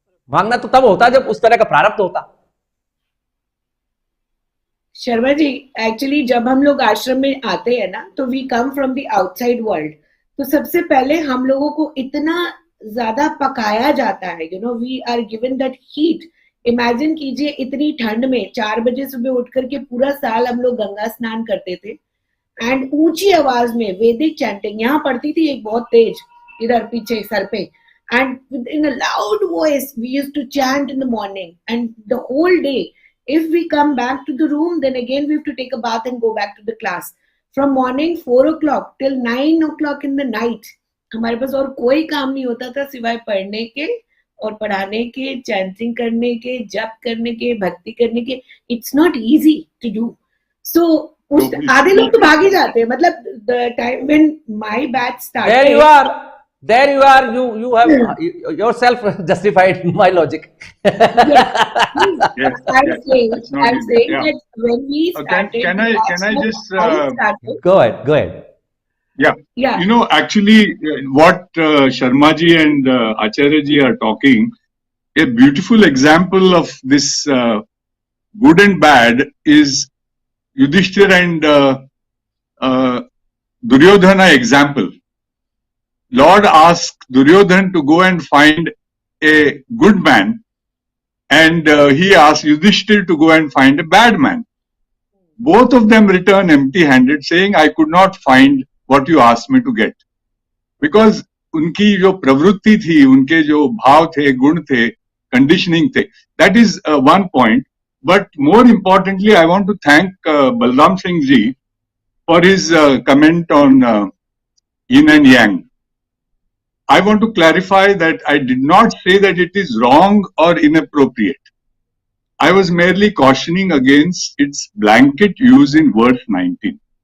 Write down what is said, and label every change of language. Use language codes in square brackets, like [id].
[hi] मांगना तो तब होता जब उस तरह का प्रारब्ध होता। शर्मा जी, एक्चुअली जब हम लोग आश्रम में आते हैं ना, तो [en] We come from the outside world. [hi] तो सबसे पहले हम लोगों को इतना ज्यादा पकाया जाता है, [en] You know, we are given that heat. [hi] Imagine कीजिए इतनी ठंड में 4 बजे सुबह उठ करके पूरा साल हम लोग गंगा स्नान करते थे, एंड ऊंची आवाज में वैदिक चैंटिंग यहाँ पड़ती थी, एक बहुत तेज इधर पीछे सर पे, [en] and in a loud voice we used to chant in the morning, and the whole day if we come back to the room, then again we have to take a bath and go back to the class from morning 4 o'clock till 9 o'clock in the night. [hi] हमारे पास और कोई काम नहीं होता था सिवाय पढ़ने के और पढ़ाने के, चैंटिंग करने के, जप करने के, भक्ति करने के। [en] It's not easy to do. [hi] सो आधे लोग तो भाग ही जाते हैं। [en] मतलब the time when my batch started, There you are. You have yourself justified my logic. Yes. I'm saying that when we started, can I just started, go ahead. Yeah. Yeah. You know, actually, what Sharma ji and Acharya ji are talking, a beautiful example of this good and bad is Yudhishthir and Duryodhana example. Lord asked Duryodhana to go and find a good man, and he asked Yudhishthir to go and find a bad man. Both of them return empty-handed, saying, I could not find what you asked me to get. [hi] Because उनकी जो प्रवृत्ति थी, उनके जो भाव थे, गुण थे, conditioning थे, [en] that is one point. But more importantly, I want to thank Balram Singh ji for his comment on yin and yang. I want to clarify that I did not say that it is wrong or inappropriate. I was merely cautioning against its blanket use in verse 19.